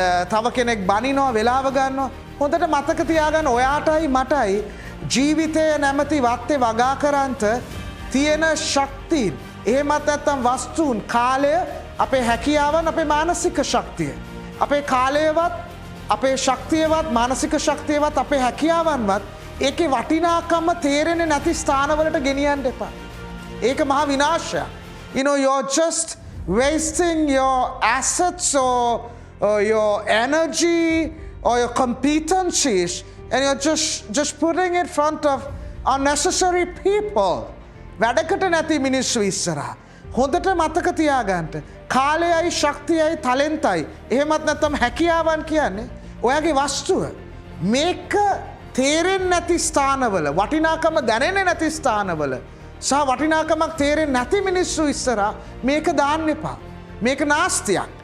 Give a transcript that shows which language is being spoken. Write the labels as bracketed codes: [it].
[si] තව කෙනෙක් බනිනවා, වෙලාව ගන්නවා. හොඳට මතක තියාගන්න ඔයාටයි මටයි ජීවිතය නැමැති වත්තේ වගා කරන්ත තියෙන ශක්තියින්. එහෙමත් නැත්නම් වස්තුන්, කාලය, අපේ හැකියාවන්, අපේ මානසික ශක්තිය. අපේ කාලයවත්, අපේ ශක්තියවත්, මානසික ශක්තියවත්, අපේ හැකියාවන්වත් ඒකේ වටිනාකම තේරෙන්නේ නැති ස්ථානවලට ගෙනියන්න එපා. ඒක මහා විනාශයක්. [en] You know, you're just wasting your assets or your energy or your competencies and you're just putting it in front of unnecessary people. [si] වැඩකට නැති මිනිස්සු ඉස්සරහා. හොඳට මතක තියාගන්න. කාලයයි ශක්තියයි ටැලන්ටයි එහෙමත් නැත්නම් හැකියාවන් කියන්නේ ඔයාගේ වස්තුව. මේක තේරෙන්නේ නැති ස්ථානවල, වටිනාකම දැනෙන්නේ නැති ස්ථානවල සහ වටිනාකමක් තේරෙන්නේ නැති මිනිස්සු ඉස්සරහා මේක දාන්න එපා. මේක නාස්තියක්.